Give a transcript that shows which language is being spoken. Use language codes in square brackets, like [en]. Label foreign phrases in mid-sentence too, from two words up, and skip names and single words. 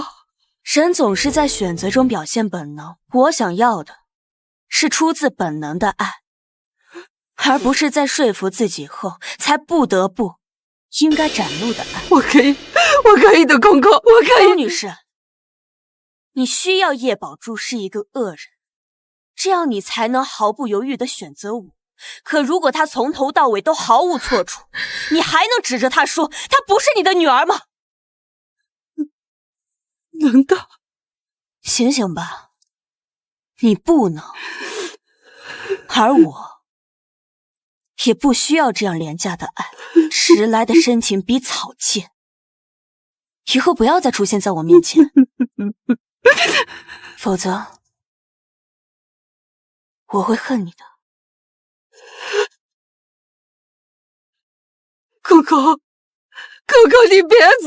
[zh] 人總是在選擇中表現本能，我想要的是出自本能的愛，而不是在說服自己後才不得不應該展露的愛。我可以的，公公，我可以。周女士，你需要葉寶珠是一個惡人，這樣你才能毫不猶豫地選擇我。可如果她從頭到尾都毫無錯處，你還能指着她說她不是你的女兒嗎？能的。醒醒吧，你不能，而我也不需要這樣廉價的愛，遲來的深情比草賤。以後不要再出現在我面前，否則我會恨你的。公公，你別走！